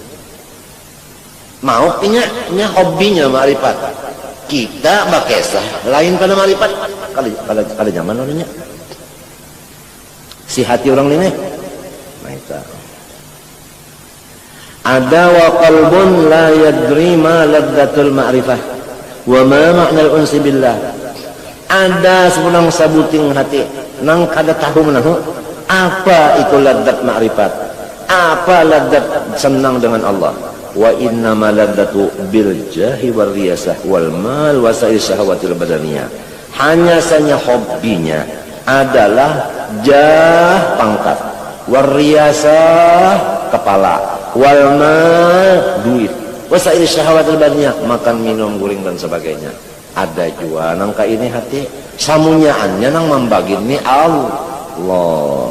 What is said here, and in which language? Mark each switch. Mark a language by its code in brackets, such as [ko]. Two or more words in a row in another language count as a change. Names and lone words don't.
[bjn] Mau inya hobinya ma'rifat. Kita bakesah lain pada ma'rifat. Kada zaman orangnya. Si hati orang ini ada [ar] وقلب لا يدري ما لذة المعرفة وما معنى الأنس بالله. [bjn] Ada sebenang sabuting hati nang kada tahu menahu apa itu ladzat ma'rifat, apa ladzat senang dengan Allah. [ar] وإنما لذته بالجاه والرياسة والمال وسائر شهوات البدنية. [bjn] Hanya saja hobinya adalah jah pangkat, wariyasah kepala, wal mal duit, [ar] وسائر شهوات البدنية [bjn] makan minum guring dan sebagainya. Ada juga nangka ini hati samunyaannya nang membagini Allah.